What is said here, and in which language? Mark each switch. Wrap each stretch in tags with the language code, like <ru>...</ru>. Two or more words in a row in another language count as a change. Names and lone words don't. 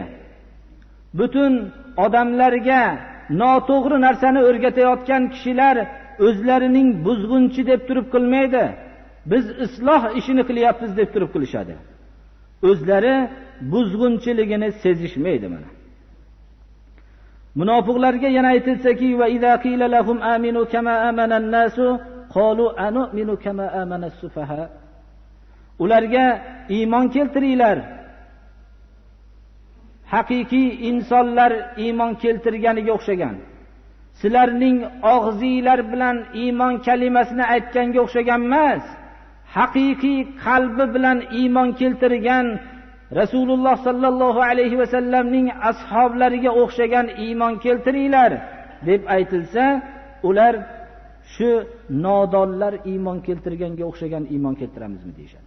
<uz>Butun odamlarga noto'g'ri narsani o'rgatayotgan kishilar o'zlarining buzg'unchi deb turib qilmaydi. Biz isloh ishini qilyapmiz deb turib qilishadi. O'zlari buzg'unchiligini sezishmaydi mana. Munofiqlarga yana aytilsaki,</uz> <ar>وإذا قيل لهم آمنوا كما آمن الناس قالوا أنؤمن كما آمن السفهاء.</ar> <uz>Ularga iymon keltiringlar. Haqiqiy insonlar iymon keltirganiga o'xshagan. Sizlarning og'zinglar bilan iymon kalimasini aytganga o'xshagan emas. Haqiqiy qalbi bilan iymon keltirgan Rasululloh</uz> <ar>صلى الله عليه وسلم</ar> <uz>ashablariga o'xshagan iymon keltiringlar deb aytilsa, ular shu nodonlar iymon keltirganga o'xshagan iymon keltiramizmi deyshadi.</uz>